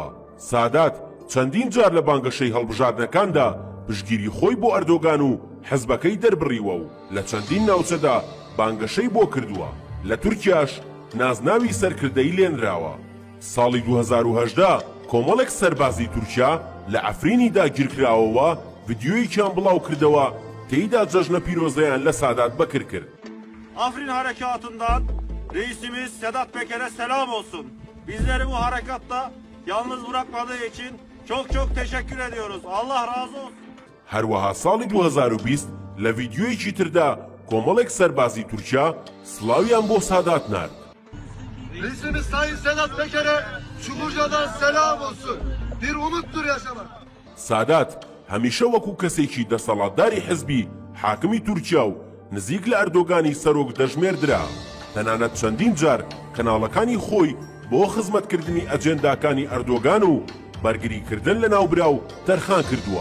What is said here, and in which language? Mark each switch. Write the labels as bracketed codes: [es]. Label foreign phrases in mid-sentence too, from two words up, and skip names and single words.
[ckb] سادات چەندین جار لە بانگەشەی هەڵبژاردنەکاندا پشتگیری خۆی بۆ ئەردۆگان و حزبەکەی دەربڕیوە و لە چەندین ناوچەدا بانگەشەی بۆ کردووە. لە تورکیاش نازناوی سەرکردەی لێنراوە. ساڵی 2018 کۆمەڵێک سەربازی تورکیا لە ئەفرینی داگیرکراوەوە ڤیدیۆیەکیان بڵاو کردەوە تێیدا جەژنە پیرۆزەیان لە سادات بەکر کرد. [tr] Afrin harekatından reisimiz Sedat Peker'e selam olsun. Bizleri bu harekatta yalnız bırakmadığı için çok teşekkür ediyoruz. Allah razı olsun. [ckb] هەروەها ساڵی 2020 لە ڤیدیۆیەکی تردا کۆمەڵێک سەربازی تورکیا سڵاویان بۆ سادات نرد. [tr] Reisimiz Sayın Sedat Peker'e Çukurca'dan selam olsun. Bir umuttur yaşamak. [ckb] سادات هەمیشە وەکو کەسێکی دەسەڵاتداری حزبی حاکمی تورکیا و نزیک لە ئەردۆگانی سەرۆک دەژمێردرا. تەنانەت چەندین جار کەناڵەکانی خۆی بۆ خزمەتکردنی ئەجێنداکانی ئەردۆگان و بەرگریکردن لە ناوبرا و تەرخان کردووە.